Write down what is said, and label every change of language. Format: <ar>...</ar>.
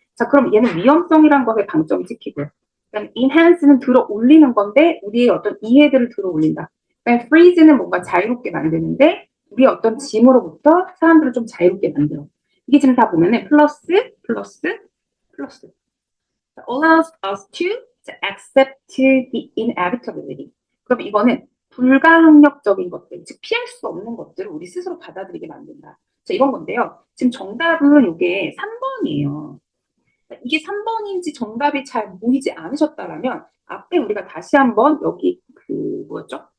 <ko>자, 그럼 얘는 위험성이란 것에 방점이 찍히고요. 그러니까 enhance는 들어 올리는 건데 우리의 어떤 이해들을 들어 올린다. 그러니까 freeze는 뭔가 자유롭게 만드는데 우리의 어떤 짐으로부터 사람들을 좀 자유롭게 만들어. 이게 지금 다 보면은 플러스, 플러스, 플러스.</ko> <en>allows us to accept the inevitability.</en> <ko>그럼 이거는 불가항력적인 것들, 즉 피할 수 없는 것들을 우리 스스로 받아들이게 만든다. 자, 이런 건데요. 지금 정답은 이게 3번이에요. 이게 3번인지 정답이 잘 보이지 않으셨다면 앞에 우리가 다시 한번 여기 그 뭐였죠?</ko>